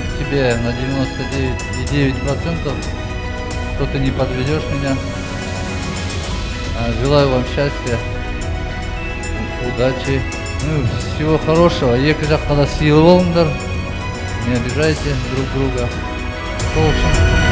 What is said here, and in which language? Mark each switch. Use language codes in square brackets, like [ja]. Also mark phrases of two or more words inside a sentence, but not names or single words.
[ru] тебе на 99,9%, что ты не подведешь меня. Желаю вам счастья, удачи, ну, всего хорошего. [kk] Екі жаққа да сыйлы болыңдар, [ru] не обижайте друг друга. [kk] Сол үшін